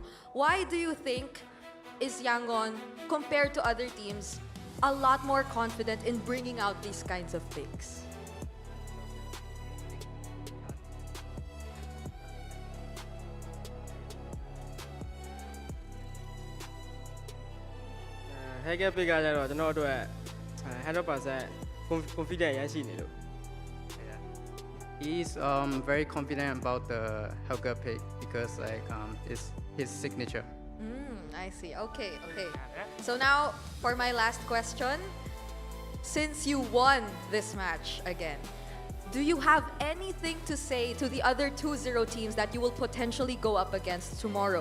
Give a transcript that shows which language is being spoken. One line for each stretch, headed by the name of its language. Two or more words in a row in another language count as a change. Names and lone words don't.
English: Why do you think is Yangon, compared to other teams, a lot more confident in bringing out these kinds of picks?
Burmese: Hacker pick ကတော့ကျွန်တော်တို့100% confident ရရှိနေလို့
English: He's very confident about the Helga pick because like it's his signature. I see. Okay. So now for my last question, since you won this match again, do you have anything to say to the other 2-0 teams that you will potentially go up against tomorrow?